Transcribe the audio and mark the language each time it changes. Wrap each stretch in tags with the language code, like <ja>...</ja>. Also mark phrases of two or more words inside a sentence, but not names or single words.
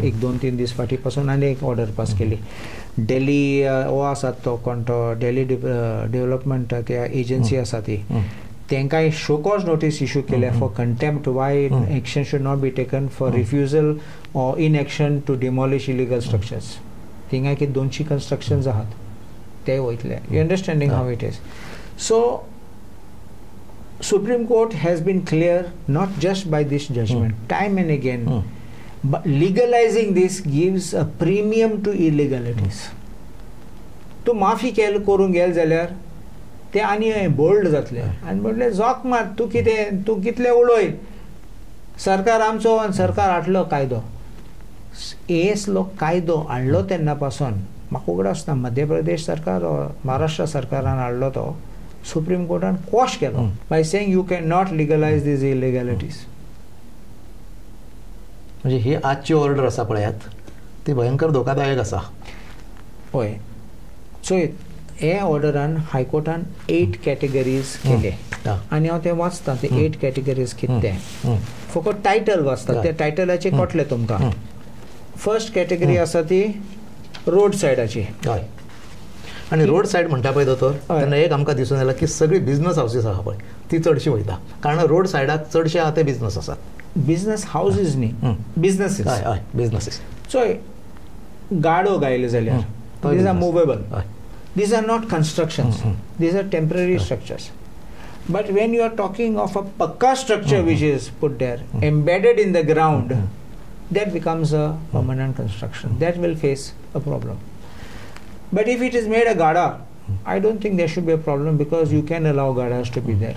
<kok>एक 2-3 दीस फाटीं पासून आनी एक</kok> <en>order pass</en> <kok>केली. डेली हो आसा तो कोण तो डेली डेव्हलपमेंट एजन्सी आसा ती, तांकां</kok> <en>show cause notice issue</en> <kok>केल्या</kok> <en>for contempt. Why action should not be taken for refusal or inaction to demolish illegal structures.</en> <kok>थिंगा कितें 200 कन्स्ट्रक्शन्स आहात ते वयतले.</kok> <en>You understanding how it is. सो Supreme Court has been clear, not just by this judgment, time and again, but legalizing this gives a premium to illegalities.</en> <kok>तूं माफी करून गेल जाल्यार ते आनी बोल्ड जातले आनी म्हटलें जोक मार, तूं कितले उलय, सरकार आमचो आनी सरकार हाडलो कायदो. हेसलो कायदो हाडलो तेन्ना पासून म्हाका उगड आसता मध्य प्रदेश सरकार महाराष्ट्र सरकारान हाडलो तो सुप्रीम कोर्टान क्वॉश केलो</kok> <en>by saying you cannot legalize these illegalities.</en> <kok>म्हणजे ही आजची ऑर्डर आसा पळयात ती भयंकर धोकादायक आसा. हय. सो हे ऑर्डरान हायकोर्टान 8 कॅटेगरीज केले आनी हांव ते वाचता ते 8 कॅटेगरीज कितें ते फकत टायटल वाचता ते टायटलाचे कळटले तुमकां.</kok> <en>first category</en> <kok>आसा ती रोड सायडाची. हय आनी</kok> <en>road side</en> <kok>म्हणटा पळय दोतोर तेन्ना एक आमकां दिसून येयला की सगळी</kok> <en>business houses</en> <kok>आहा पळय ती चडशी वयता कारण रोड सायडाक चडशे आहा ते बिझनस आसात.</kok> <en>business houses न्ही businesses.</en> <kok>हय हय बिझनसीस.</kok> <en>सो</en> <kok>गाडो गायले जाल्यार</kok> <en>these are movable. These are not constructions. These are temporary structures. But when you are talking of a pakka structure which is put there, embedded in the ground, that becomes a permanent construction. That will face a problem. But if it is made a gada, I don't think there should be a problem because you can allow gadas to be there.</en>